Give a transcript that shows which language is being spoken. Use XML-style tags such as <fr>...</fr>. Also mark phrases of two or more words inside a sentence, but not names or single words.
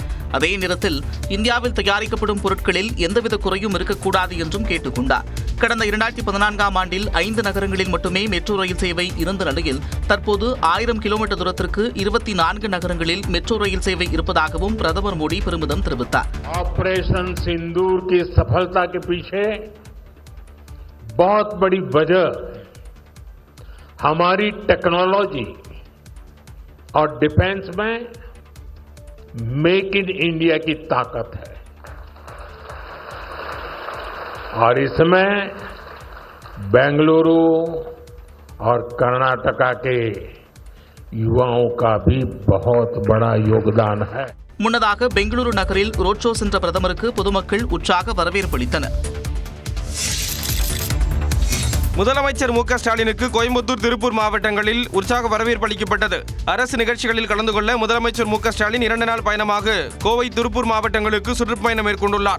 <ta>அதே நேரத்தில் இந்தியாவில் தயாரிக்கப்படும் பொருட்களில் எந்தவித குறையும் இருக்கக்கூடாது என்றும் கேட்டுக் கொண்டார். கடந்த 2014ஆம் ஆண்டில் 5 நகரங்களில் மட்டுமே மெட்ரோ ரயில் சேவை இருந்த நிலையில் தற்போது 1000 கிலோமீட்டர் தூரத்திற்கு 24 நகரங்களில் மெட்ரோ ரயில் சேவை இருப்பதாகவும் பிரதமர் மோடி பெருமிதம் தெரிவித்தார்.</ta> <hi>ऑपरेशन सिंदूर की सफलता के पीछे बहुत बड़ी वजह हमारी टेक्नोलॉजी और डिफेंस में मेक इन इंडिया की ताकत है और इसमें बेंगलुरु और कर्नाटका के युवाओं का भी बहुत बड़ा योगदान है.</hi> <ta>முன்னதாக பெங்களூரு நகரில்</ta> <en>road show</en> <ta>சென்ற பிரதமருக்கு பொதுமக்கள் உற்சாக வரவேற்பு அளித்தனர். முதலமைச்சர் மு க ஸ்டாலினுக்கு கோயம்புத்தூர், திருப்பூர் மாவட்டங்களில் உற்சாக வரவேற்பு அளிக்கப்பட்டது. அரசு நிகழ்ச்சிகளில் கலந்து கொள்ள முதலமைச்சர் மு க ஸ்டாலின் 2 நாள் பயணமாக கோவை, திருப்பூர் மாவட்டங்களுக்கு சுற்றுப்பயணம் மேற்கொண்டுள்ளார்.</ta>